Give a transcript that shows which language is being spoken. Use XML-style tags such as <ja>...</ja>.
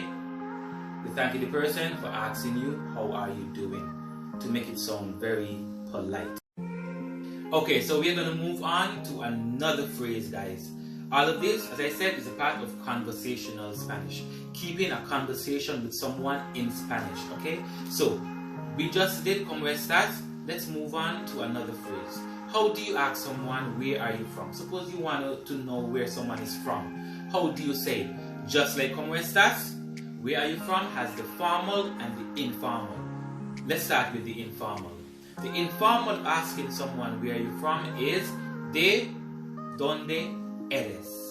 <en>You thank the person for asking you, how are you doing? To make it sound very polite. Okay, so we're going to move on to another phrase, guys. All of this, as I said, is a part of conversational Spanish. Keeping a conversation with someone in Spanish, okay? So, we just did</en> <es>¿Cómo estás?</es> <en>Let's move on to another phrase. How do you ask someone, where are you from? Suppose you want to know where someone is from. How do you say? Just like</en> <es>¿Cómo estás?</es> <en>Where are you from has the formal and the informal. Let's start with the informal. The informal asking someone where are you from is</en> <es>¿De dónde eres?</es>